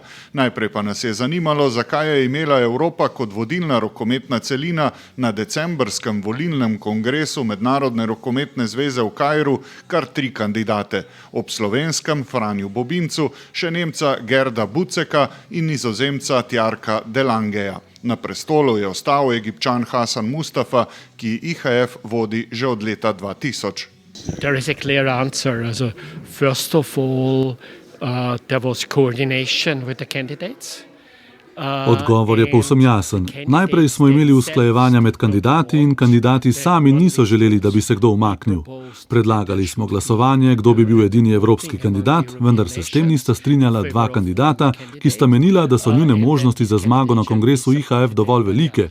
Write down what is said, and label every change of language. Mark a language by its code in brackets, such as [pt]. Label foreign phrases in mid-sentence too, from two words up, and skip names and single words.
[sl] Najprej pa nas je zanimalo, zakaj je imela Evropa kot vodilna rokometna celina na decembrskem volilnem kongresu Mednarodne rokometne zveze v Kairu kar 3 kandidate. Ob slovenskem Franju Bobincu, še Nemca Gerda Buceka in Nizozemca Tjarka Delangeja. Na prestolu je ostal Egipčan Hasan Mustafa, ki IHF vodi že od leta 2000. [en] There is a clear answer. First of all, there was coordination with the candidates. [sl] Odgovor je povsem jasen. Najprej smo imeli usklajevanja med kandidati in kandidati sami niso želeli, da bi se kdo umaknil. Predlagali smo glasovanje, kdo bi bil edini evropski kandidat, vendar se s tem nista strinjala 2 kandidata, ki sta menila, da so njune možnosti za zmago na kongresu IHF dovolj velike.